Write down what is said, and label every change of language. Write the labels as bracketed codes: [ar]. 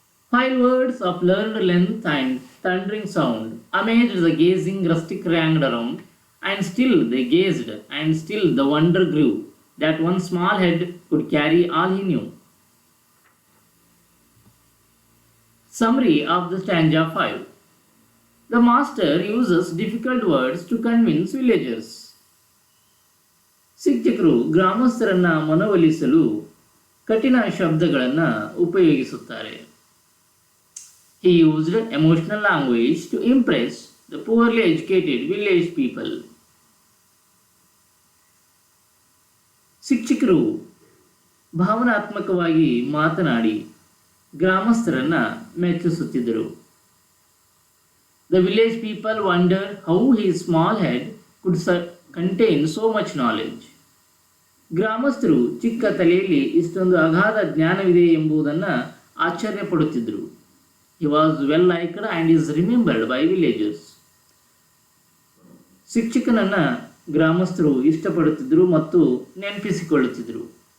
[en] 5 words of learned length and thundering sound amazed the gazing rustic ranged around, and still they gazed, and still the wonder grew that one small head could carry all he knew. Summary of the stanza 5. The master uses difficult words to convince villagers. [kn] ಶಿಕ್ಷಕರು ಗ್ರಾಮಸ್ಥರನ್ನ ಮನವೊಲಿಸಲು ಕಠಿಣ ಶಬ್ದಗಳನ್ನು ಉಪಯೋಗಿಸುತ್ತಾರೆ. [en] He used emotional language to impress the poorly educated village people. [kn] ಶಿಕ್ಷಕರು ಭಾವನಾತ್ಮಕವಾಗಿ ಮಾತನಾಡಿ ಗ್ರಾಮಸ್ಥರನ್ನ ಮೆಚ್ಚಿಸುತ್ತಿದ್ದರು. [en] The village people wondered how his small head could contain so much knowledge. [kn] ಗ್ರಾಮಸ್ಥರು ಚಿಕ್ಕ ತಲೆಯಲ್ಲಿ ಇಷ್ಟೊಂದು ಅಗಾಧ ಜ್ಞಾನವಿದೆ ಎಂಬುದನ್ನು ಆಶ್ಚರ್ಯಪಡುತ್ತಿದ್ದರು. [en] He was well liked and is remembered by villagers. [kn] ಶಿಕ್ಷಕನನ್ನು ಗ್ರಾಮಸ್ಥರು ಇಷ್ಟಪಡುತ್ತಿದ್ದರು ಮತ್ತು ನೆನಪಿಸಿಕೊಳ್ಳುತ್ತಿದ್ದರು.